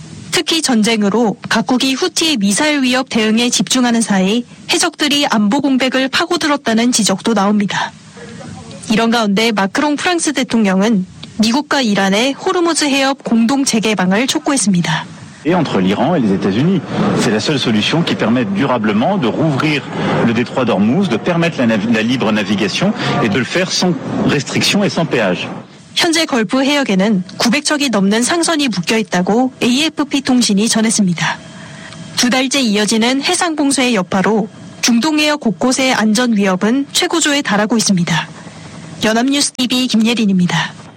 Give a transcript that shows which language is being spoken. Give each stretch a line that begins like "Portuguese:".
Korean: 특히 전쟁으로 각국이 후티의 미사일 위협 대응에 집중하는 사이 해적들이 안보 공백을 파고들었다는 지적도 나옵니다. 이런 가운데 마크롱 프랑스 대통령은 미국과 이란의 호르무즈 해협 공동 재개방을 촉구했습니다.
French: Et entre l'Iran et les États-Unis, c'est la seule solution qui permette durablement de rouvrir le détroit d'Ormuz, de permettre la libre navigation et de le faire sans restriction et sans péage.
Korean: 현재 걸프 해역에는 900척이 넘는 상선이 묶여 있다고 AFP 통신이 전했습니다. 두 달째 이어지는 해상 봉쇄의 여파로 중동 해역 곳곳의 안전 위협은 최고조에 달하고 있습니다. 연합뉴스 TV 김예린입니다.